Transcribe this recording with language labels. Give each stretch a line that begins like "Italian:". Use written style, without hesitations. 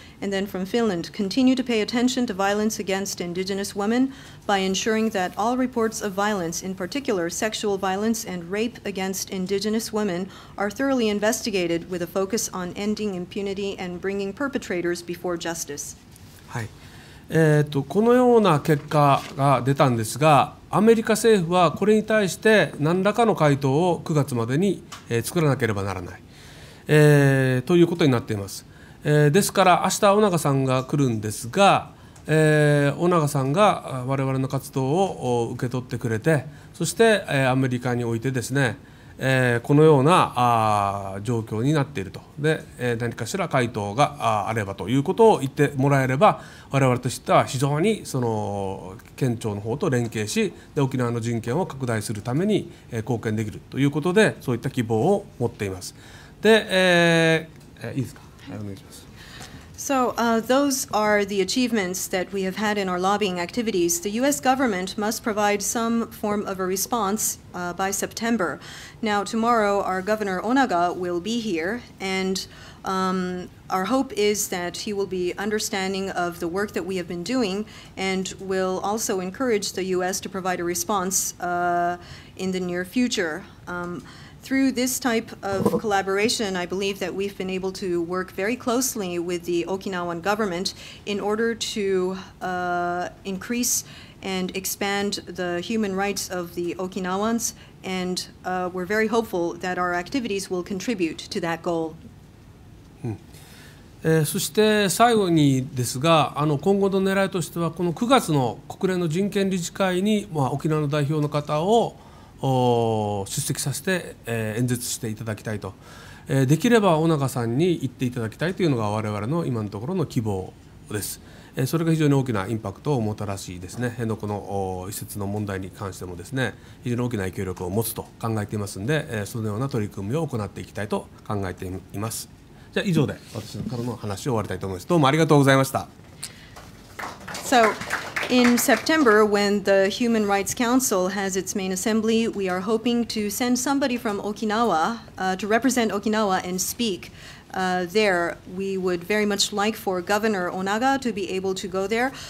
English: And then from Finland, continue to pay attention to violence against indigenous women by ensuring that all reports of violence, in particular sexual violence and rape against indigenous women, are thoroughly investigated with a focus on ending impunity and bringing perpetrators before justice.
Japanese: はい。このような結果が出たんですが、アメリカ政府はこれに対して何らかの回答を9月までに作らなければならない、ということになっています。ですから明日尾長さんが来るんですが、尾長さんが我々の活動を受け取ってくれて、そしてアメリカにおいてですね、このような状況になっていると。で、何かしら回答があればということを言ってもらえれば、我々としては非常にその県庁の方と連携し、で沖縄の人権を拡大するために貢献できるということで、そういった希望を持っています。で、いいですか。お願いします。
English: So those are the achievements that we have had in our lobbying activities. The U.S. government must provide some form of a response by September. Now, tomorrow, our Governor Onaga will be here, and our hope is that he will be understanding of the work that we have been doing and will also encourage the U.S. to provide a response in the near future. Through this type of collaboration, I believe that we've been able to work very closely with the Okinawan government in order to increase and expand the human rights of the Okinawans, and we're very hopeful that our activities will contribute to that goal.
Japanese: そして最後にですが、今後の狙いとしてはこの9月の国連の人権理事会に、沖縄の代表の方を出席させて、演説していただきたいと、できれば尾長さんに言っていただきたいというのが我々の今のところの希望です。それが非常に大きなインパクトをもたらしですね、辺野古の移設の問題に関してもですね、非常に大きな影響力を持つと考えていますので、そのような取り組みを行っていきたいと考えています。じゃあ以上で私からの話を終わりたいと思います。どうもありがとうございました。
English: So, in September, when the Human Rights Council has its main assembly, we are hoping to send somebody from Okinawa to represent Okinawa and speak there. We would very much like for Governor Onaga to be able to go there.